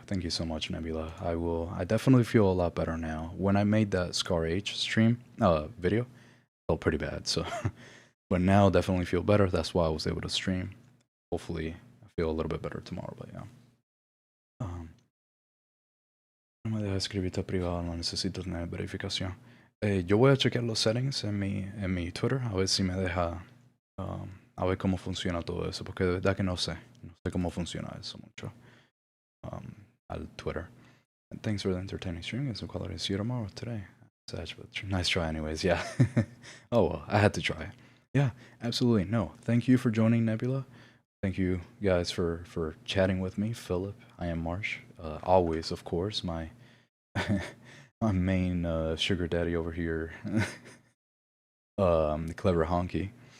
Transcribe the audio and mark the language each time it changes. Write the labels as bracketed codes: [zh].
[en] Thank you so much, Nebula. I definitely feel a lot better now. When I made that Scar H stream video, felt pretty bad, so but now definitely feel better. That's why I was able to stream. Hopefully I feel a little bit better tomorrow, but yeah. [es] No me deja escribirte privado, no necesito tener verificación. Yo voy a chequear los settings en mi Twitter, a ver si me deja, a ver cómo funciona todo eso, porque de verdad que no sé cómo funciona eso mucho, al Twitter. [en] And thanks for the entertaining stream, and some quality. See you tomorrow, today. Such, but nice try anyways, yeah. Oh well, I had to try it. Yeah, absolutely, no. Thank you for joining, Nebula. Thank you guys for chatting with me, Philip. I am Marsh. Always, of course, my my main sugar daddy over here, the clever honky.